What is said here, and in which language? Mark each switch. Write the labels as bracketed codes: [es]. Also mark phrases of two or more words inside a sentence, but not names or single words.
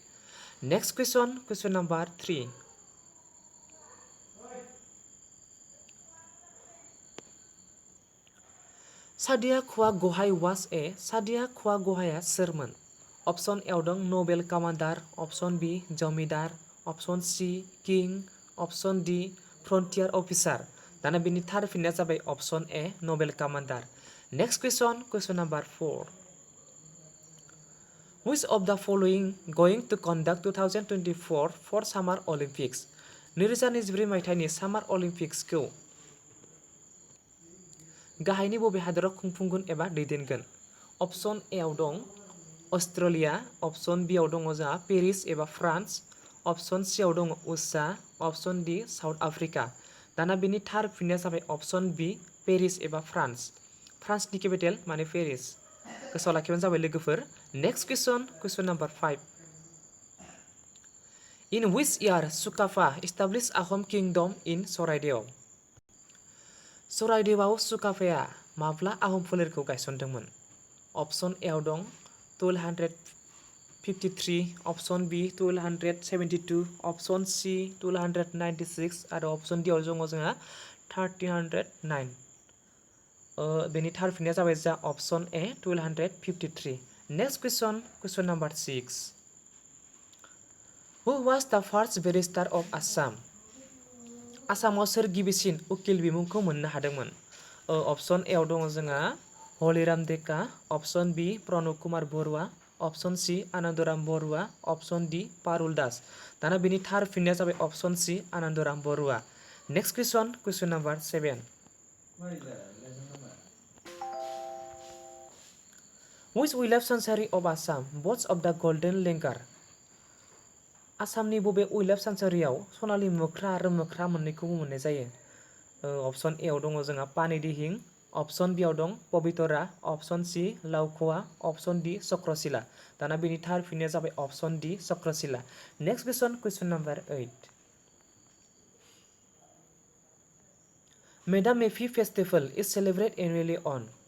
[en] next question number 3 [brx] सादिया खोवा गहाय [en] was a [brx] सादिया खोवा गहाया सोरमोन? [en] option A [brx] आव दं [en] noble commander, option B zamindar, option C king, option D frontier officer. [brx] दाना बेनि थार फिननाया जाबाय [en] option A noble commander. next question number 4 Which of the following going to conduct 2024 for Summer Olympics? [brx] 2024 मायथाइनि सामार अलिम्पिक्सखौ गाहायनि बबे हादराव खुंफुंगोन एबा दैदेनगोन? [en] option A [brx] आव दं अस्ट्रेलिया, [en] option B [brx] आव दङ जोंहा पेरिस एबा फ्रान्स, [en] option C [brx] आव दङ USA, [en] option D South Africa. [brx] दाना बेनि थार फिननाया जाबाय [en] option B [brx] पेरिस एबा फ्रान्स। फ्रान्सनि केपिटेल माने पेरिस। गोसोआव लाखिबानो जाबाय लोगोफोर। [en] next question number 5 In which year Sukapha established Ahom Kingdom in Charaideo? [brx] चराइदेवआव सुकाफाया माब्ला आहम फोलेरखौ गायसनदोंमोन? [en] option A [brx] आव दं 1253, [en] option B 1272, option C 1296 [brx] आरो [en] option D [brx] आव दङ जोंहा 1309। बेनि थार फिननाया जाबाय जा [en] option A 1253. next question number 6 Who was the first barrister of Assam? [brx] आसामाव सोर गिबिसिन उकिल बिमुंखौ मोननो हादोंमोन? [en] option A [brx] आव दङ जोंहा हलिराम डेका, [en] option B Pranab Kumar Baruah, option C Anandaram Baruah, option D Parul Das. [brx] दाना बेनि थार फिननाया जाबाय [en] option C Anandaram Baruah. next question number 7 Which 11th century of Assam boasts of the golden langur? [brx] आसामनि बबे 11th सेन्चुरियाव सनालि मोख्रा आरो मोख्रा मोननैखौबो मोननाय जायो? [en] option A [brx] आव दङ जोंहा पानिदिहिं, [en] option B [brx] आव दं पबितरा, [en] option C Laokhowa, option D Chakrashila. [brx] दाना बेनि थार फिननाया जाबाय [en] option D Chakrashila. next question number 8 Me-Dam-Me-Phi festival is celebrated annually on.